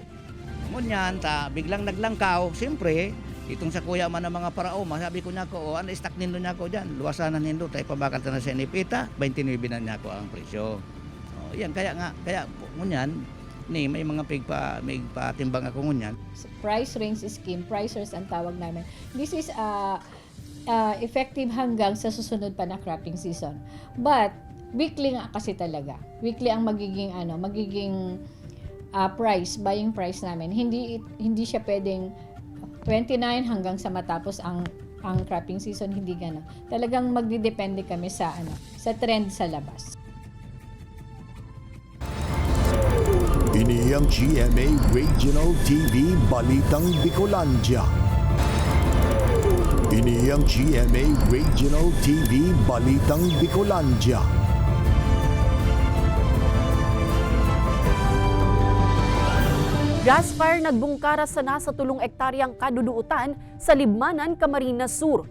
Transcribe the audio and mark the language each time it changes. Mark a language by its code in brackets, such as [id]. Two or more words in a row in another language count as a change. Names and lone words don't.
[bik] Ngunyan ta biglang naglangkaw, siyempre itong sa kuya man ng mga parao, masabi ko niya ko, ano stock nindo niya ko dyan, luwasanan nindo, tayo pabakal ta na sa NFA, 29 na niya ko ang presyo. Yan, kaya ngunyan, may mga may patimbang ako ngunyan. [en] Price range scheme, [tl] pricers ang tawag namin. [en] This is effective [tl] hanggang sa susunod pa na [en] cropping season. [tl] But, weekly nga kasi talaga. Weekly ang magiging [en] buying price [tl] namin. Hindi siya pwedeng 29 hanggang sa matapos ang [en] cropping season, [tl] hindi gano'n. Talagang magdidepende kami sa trend sa labas. [bik] Ini ang GMA Regional TV Balitang Bicolandia. Ini ang GMA Regional TV Balitang Bicolandia. Gas fire nagbungkara sa nasa 3 ektaryang kaduduutan sa Libmanan, Camarines Sur.